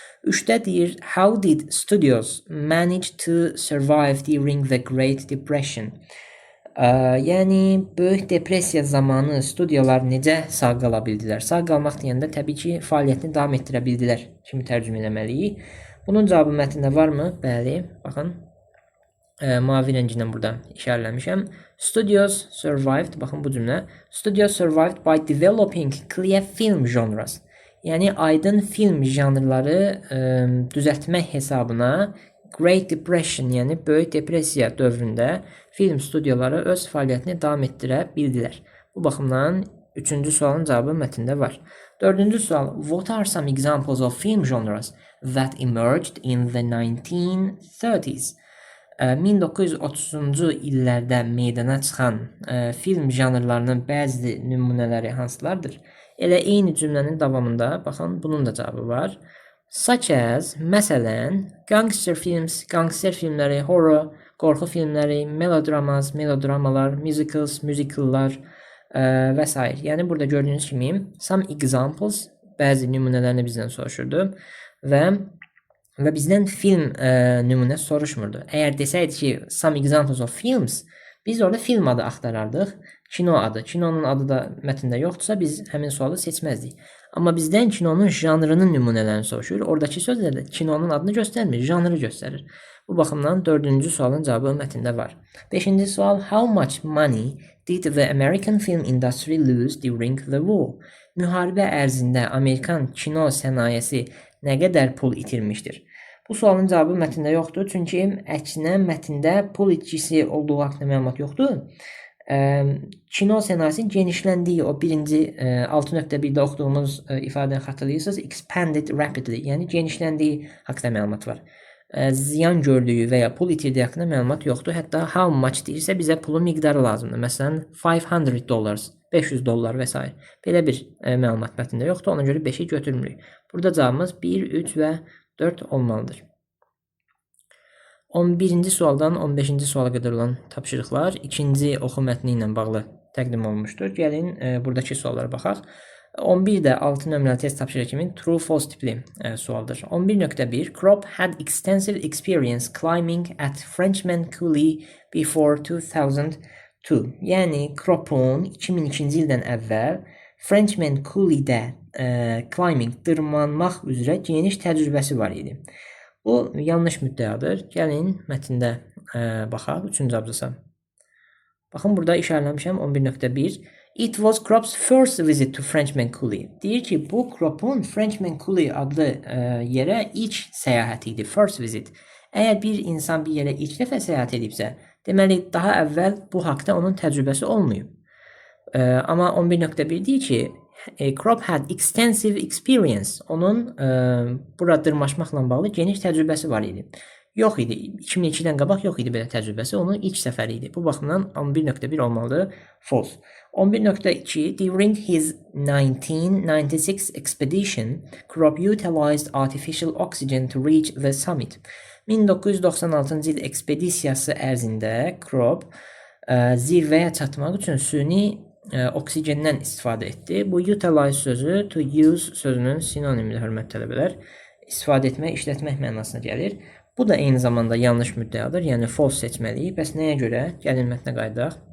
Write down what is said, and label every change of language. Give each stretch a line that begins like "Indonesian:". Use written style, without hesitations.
Azerbaijani: 3-də deyir,
English: how did studios manage to survive during the Great Depression?
Azerbaijani: Yəni, Böyük Depressiya zamanı studiyalar necə sağ qala bildilər? Sağ qalmaq deyəndə təbii ki, fəaliyyətini davam etdirə bildilər kimi tərcümə etməliyik. Bunun cavabı mətndə varmı? Bəli, baxın. Mavi rəngi ilə burada işarələmişəm.
English: Studios survived,
Azerbaijani: baxın bu cümlə.
English: Studios survived by developing clear film genres.
Azerbaijani: Yəni, aydın film janrları düzəltmək hesabına Great Depression, yəni Böyük Depressiya dövründə film studiyaları öz fəaliyyətini davam etdirə bildilər. Bu baxımdan 3-cü sualın cavabı mətndə var. 4-cü sual,
English: what are some examples of film genres that emerged in the 1930s?
Azerbaijani: 1930-cu illərdə meydana çıxan film janrlarının bəzi nümunələri hansılardır? Elə eyni cümlənin davamında, baxın, bunun da cavabı var.
English: Such as,
Azerbaijani: məsələn, gangster films, gangster filmləri, horror, qorxu filmləri, melodramas, melodramalar, musicals, musicallar və s. Yəni, burada gördüyünüz kimi,
English: some examples,
Azerbaijani: bəzi nümunələrini bizdən soruşurdu və bizdən film nümunəsi soruşmurdu. Əgər desəydi ki,
English: some examples of films,
Azerbaijani: biz orada film adı axtarardıq, kino adı. Kinonun adı da mətndə yoxdursa, biz həmin sualı seçməzdik. Amma bizdən kinonun janrının nümunələrini soruşur. Oradakı sözlərdə kinonun adını göstərmir, janrı göstərir. Bu baxımdan 4-cü sualın cavabı mətndə var. 5-ci sual,
English: how much money did the American film industry lose during the war?
Azerbaijani: Müharibə ərzində Amerikan kino sənayesi nə qədər pul itirmişdir? Bu sualın cavabı mətndə yoxdur, çünki əksinə mətndə pul itkisi olduğu haqqında məlumat yoxdur. Kino sənayesinin genişləndiyi, o birinci 6.1-də oxuduğumuz ifadəni xatırlayırsınız,
English: expanded rapidly,
Azerbaijani: yəni genişləndiyi haqqında məlumat var. Ziyan gördüyü və ya pul itirdiyi haqqında məlumat yoxdur. Hətta
English: how much
Azerbaijani: deyirsə bizə pulun miqdarı lazımdır. Məsələn, $500, $500 və s. Belə bir məlumat mətndə yoxdur, ona görə 5-i götürmürük. Burada cavabımız 1, 3 və 4 olmalıdır. 11-ci sualdan 15-ci suala qədər olan tapşırıqlar ikinci oxu mətni ilə bağlı təqdim olunmuşdur. Gəlin buradakı suallara baxaq. 11-də 6 nömrəli test tapşırığı kimi true-false tipli sualdır.
English: 11.1 Krop had extensive experience climbing at Frenchman Coulee before 2002.
Azerbaijani: Yəni Kropun 2002-ci ildən əvvəl Frenchman Coulee'də climbing, dırmanmaq üzrə geniş təcrübəsi var idi. Bu yanlış müddəadır. Gəlin mətndə baxaq 3-cü abzasa. Baxın, burada işarələmişəm 11.1.
English: It was Krop's first visit to Frenchman Coulee.
Azerbaijani: Deyir ki, bu Kropun Frenchman Coulee adlı yerə ilk səyahəti idi,
English: first visit.
Azerbaijani: Əgər bir insan bir yerə ilk dəfə səyahət edibsə, deməli, daha əvvəl bu haqda onun təcrübəsi olmayıb. Amma 11.1 deyir ki,
English: Krop had extensive experience.
Azerbaijani: Onun bura dırmaşmaqla bağlı geniş təcrübəsi var idi. Yox idi. 2002-dən qabaq yox idi belə təcrübəsi. Onun ilk səfəri idi. Bu baxımdan 11.1 olmalıdır. False.
English: 11.2 During his 1996 expedition, Krop utilized artificial oxygen to reach the summit.
Azerbaijani: 1996-cı il ekspedisiyası ərzində Krop zirvəyə çatmaq üçün süni oksigendən istifadə etdi. Bu utilize sözü to use sözünün sinonimidir, hörmətli tələbələr. İstifadə etmək, işlətmək mənasına gəlir. Bu da eyni zamanda yanlış müddəadır, yəni false seçməliyik. Bəs nəyə görə? Gəlin mətnə qayıdaq.